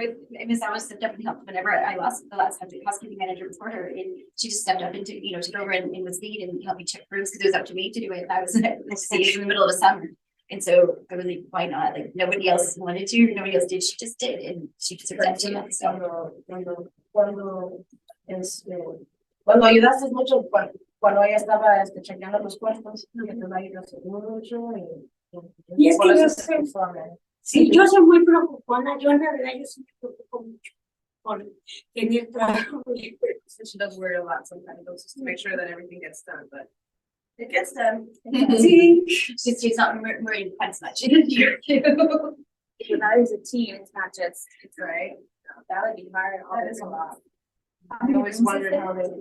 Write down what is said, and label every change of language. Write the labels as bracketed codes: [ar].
[en] Miss Alice stepped up and helped whenever I lost the last time the housekeeping manager before her, and she just stepped up and took over and was lead and helped me check rooms because it was up to me to do it. I was in the middle of the summer. And so I was like, why not? Like nobody else wanted to, nobody else did, she just did, and she deserves that too. So [es] Cuando ayudaste mucho, cuando ella estaba chequeando los cuerpos, que te ayudaste mucho. Y es que yo soy, sí, yo soy muy preocupona, yo en realidad yo sí me preocupo mucho por tener trabajo. [en] She does worry a lot sometimes, just to make sure that everything gets done, but it gets done. [es] Sí. [en] she's not worried quite as much here too. That is a team, it's not just, Right? that would be hard. That is a lot. I always wondered how they.